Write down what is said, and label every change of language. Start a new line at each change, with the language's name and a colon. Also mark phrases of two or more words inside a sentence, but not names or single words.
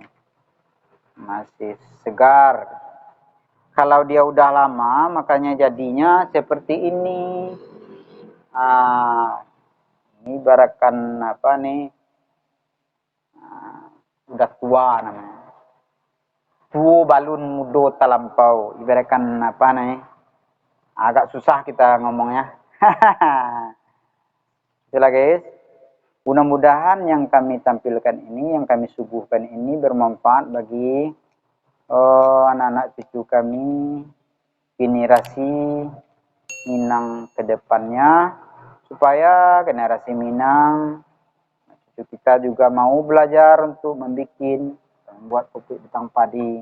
Indonesian: Masih segar. Kalau dia udah lama, makanya jadinya seperti ini. Ini ibaratkan apa nih? Udah tua namanya.
Minangkabau: Tuo balun mudo talampau.
Indonesian: Ibaratkan apa nih? Agak susah kita ngomongnya. Itulah guys. Mudah-mudahan yang kami tampilkan ini, yang kami suguhkan ini bermanfaat bagi anak-anak cucu kami, generasi Minang ke depannya, supaya generasi Minang, cucu kita juga mau belajar untuk membuat buat pupuk betang padi.